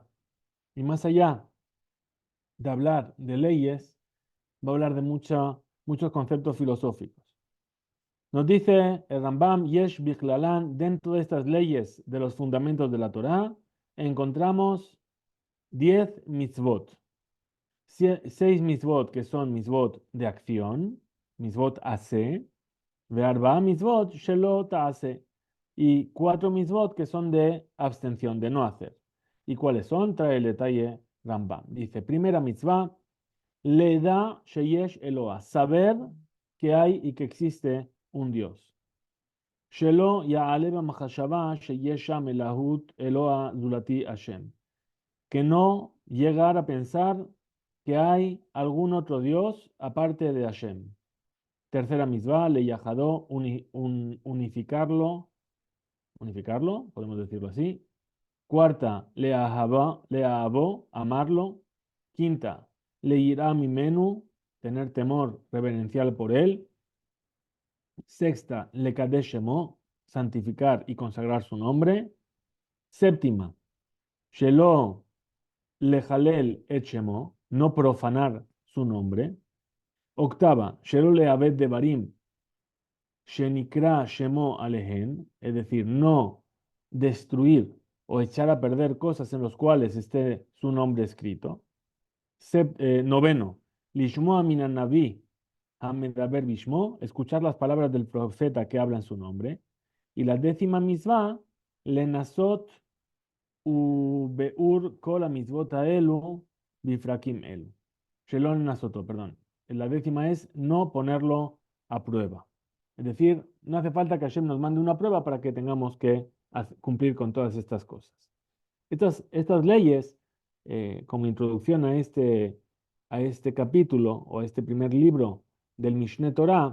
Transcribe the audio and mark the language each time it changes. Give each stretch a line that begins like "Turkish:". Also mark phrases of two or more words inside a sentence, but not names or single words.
Spanish: Y más allá de hablar de leyes, va a hablar de muchos conceptos filosóficos. Nos dice el Rambam,
Hebrew: יש בכללן,
Spanish: dentro de estas leyes de los fundamentos de la Torá, encontramos 10 mitzvot. 6 mitzvot que son mitzvot de acción,
Hebrew: מצוות עשה וארבע מצוות שלא תעשה,
Spanish: y 4 mitzvot que son de abstención, de no hacer. ¿Y cuáles son? Trae el detalle Rambam. Dice, primera mitzvah,
Hebrew: לידע שיש אלוה,
Spanish: saber que hay y que existe un Dios.
Hebrew: שלא יעלה במחשבה שיש שם אלוהות אלוה זולתי השם.
Spanish: Que no llegar a pensar que hay algún otro Dios aparte de Hashem. Tercera mitzvah,
Hebrew: ליחדו,
Spanish: unificarlo, podemos decirlo así. Cuarta,
Hebrew: לאהבו,
Spanish: amarlo. Quinta,
Hebrew: ליראה ממנו,
Spanish: tener temor reverencial por él. Sexta, le kadeshemo, santificar y consagrar su nombre. Séptima,
Hebrew: שלא לחלל את שמו,
Spanish: no profanar su nombre. Octava,
Hebrew: שלא לאבד דברים שנקרא שמו עליהן,
Spanish: es decir, no destruir o echar a perder cosas en las cuales esté su nombre escrito. Noveno,
Hebrew: לשמוע מן הנביא המדבר בשמו,
Spanish: escuchar las palabras del profeta que habla en su nombre. Y la décima misma,
Hebrew: lenasot ובאור כל המצוות האלו בפרקים אלו. שלא ננסותו,
Spanish: perdón. La décima es no ponerlo a prueba. Es decir, no hace falta que Hashem nos mande una prueba para que tengamos que cumplir con todas estas cosas. Estas leyes, como introducción a este capítulo o a este primer libro del Mishneh Torah,